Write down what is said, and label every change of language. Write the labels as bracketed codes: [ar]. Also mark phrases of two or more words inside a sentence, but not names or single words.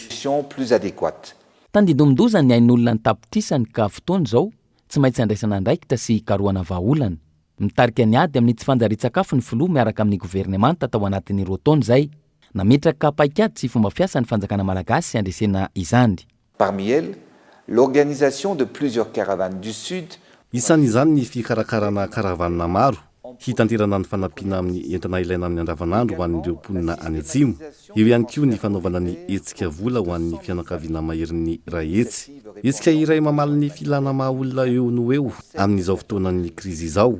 [fr] plus adéquate. [mg] Tandindomindozany ny ain'olona ny tapitrisany ka fotoana izao tsy maintsy andraisana andraikitra sy karohana vahaolana. Mitarika ny ady amin'ny tsy fanjarian-tsakafo ny filoha miaraka amin'ny governemanta tao anatin'ny roa taona izay. Nametraka paikady sy fomba fiasa ny fanjakana malagasy andresena izany. [fr] Parmi elles, l'organisation de plusieurs caravanes du Sud. [mg] Isan'izany ny fikarakarana karavanina maro, hitanterana ny fanampiana amin'ny entana ilaina amin'ny andavanandro ho an'ireo mponina any atsimo. Eo ihany koa ny fanaovana ny hetsika vola ho an'ny fianakaviana maherin'ny rahetsy. Hetsika iray mamaly ny filana maha-olona eo no eo amin'izao fotoanan'ny krizy izao.